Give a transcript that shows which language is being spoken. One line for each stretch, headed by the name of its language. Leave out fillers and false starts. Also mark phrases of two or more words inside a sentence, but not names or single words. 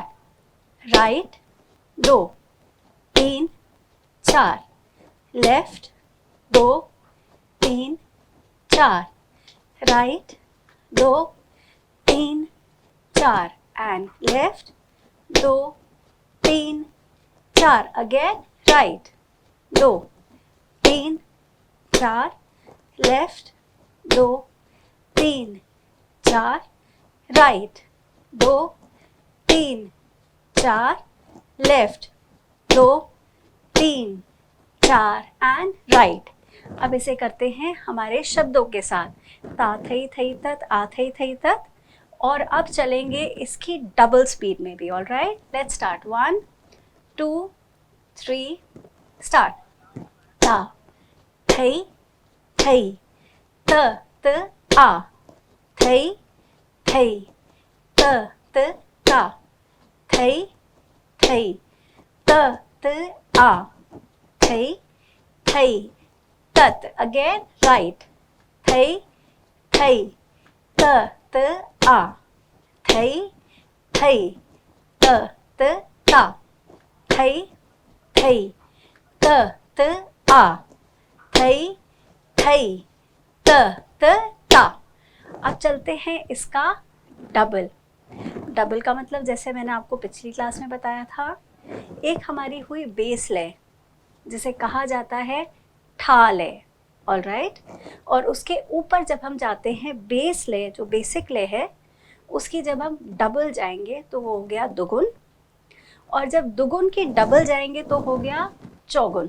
English: Right 2 3 4, left 2 3 4, right 2 3 4, and left 2 3 4, again right 2 3 4, left 2 3 4, right 2 3 4, left 2 3 4, and right।
Hindi: अब इसे करते हैं हमारे शब्दों के साथ, ता थई थई तत, आ थई थई तत। और अब चलेंगे इसकी
English: double speed
Hindi: में भी।
English: All right, let's start. 1 2 3 start. ता थई थई त त आ, थई थई त त ता, थई थई त त आ, थई थई तत, again right, थई थई त त आ, थई थई त त ता, थई थई त त आ, थई थई त त ता।
Hindi: अब चलते हैं इसका डबल। डबल का मतलब जैसे मैंने आपको पिछली क्लास में बताया था, एक हमारी हुई बेस लय जिसे कहा जाता है ठा लय।
English: All right,
Hindi: और उसके ऊपर जब हम जाते हैं बेस लय, जो बेसिक लय है, उसकी जब हम डबल जाएंगे तो वो हो गया दुगुन, और जब दुगुन की डबल जाएंगे तो हो गया चौगुन।